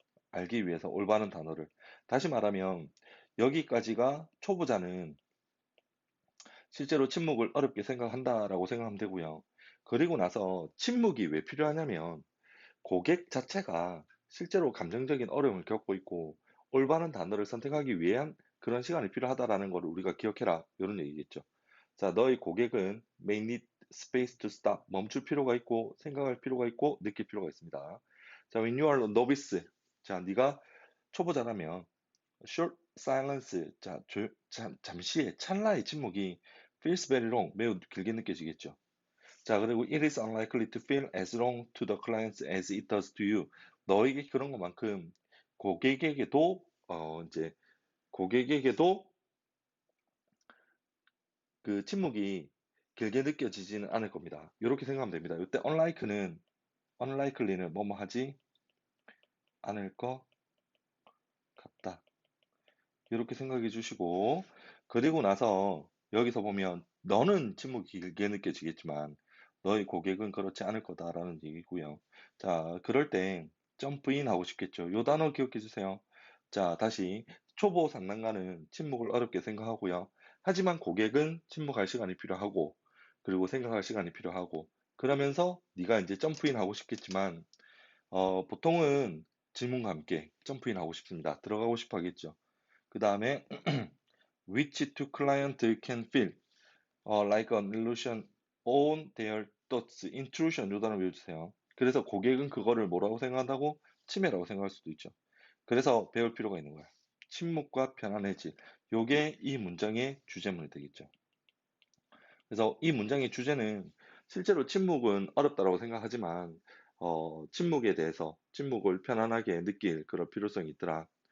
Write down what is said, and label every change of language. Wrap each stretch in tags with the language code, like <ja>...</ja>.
<ko>알기 위해서 올바른 단어를. 다시 말하면 여기까지가 초보자는 실제로 침묵을 어렵게 생각한다라고 생각하면 되고요. 그리고 나서 침묵이 왜 필요하냐면 고객 자체가 실제로 감정적인 어려움을 겪고 있고 올바른 단어를 선택하기 위한 그런 시간이 필요하다라는 걸 우리가 기억해라. 이런 얘기겠죠. 자, 너희 고객은</ko> <en>may need space to stop.</en> <ko>멈출 필요가 있고 생각할 필요가 있고 느낄 필요가 있습니다.</ko> <en>자, when you are a novice.</en> <ko>자, 네가 초보자라면</ko> <en>short silence,</en> <ko>자, 잠시의 찰나의 침묵이</ko> <en>feels very long,</en> <ko>매우 길게 느껴지겠죠. 자, 그리고</ko> <en>it is unlikely to feel as long to the clients as it does to you.</en> <ko>너에게 그런 것만큼 고객에게도 이제 고객에게도 그 침묵이 길게 느껴지지는 않을 겁니다. 이렇게 생각하면 됩니다. 이때 unlikely는 뭐뭐 하지 않을 것 같다. 이렇게 생각해 주시고, 그리고 나서 여기서 보면 너는 침묵이 길게 느껴지겠지만 너의 고객은 그렇지 않을 거다라는 얘기고요. 자, 그럴 때 점프인 하고 싶겠죠. 요 단어 기억해 주세요. 자, 다시 초보 상담가는 침묵을 어렵게 생각하고요. 하지만 고객은 침묵할 시간이 필요하고 그리고 생각할 시간이 필요하고 그러면서 네가 이제 점프인 하고 싶겠지만 보통은 질문과 함께 점프인 하고 싶습니다. 들어가고 싶어 하겠죠. 그 다음에</ko> <en>which two client can feel like an illusion on their thoughts.</en> <ko>intrusion 요 단어 외워주세요. 그래서 고객은 그거를 뭐라고 생각한다고? 침해라고 생각할 수도 있죠. 그래서 배울 필요가 있는 거야. 침묵과 편안해질. 요게 이 문장의 주제문이 되겠죠. 그래서 이 문장의 주제는 실제로 침묵은 어렵다고 생각하지만 침묵에 대해서 침묵을 편안하게 느낄 그런 필요성이 있더라.</ko>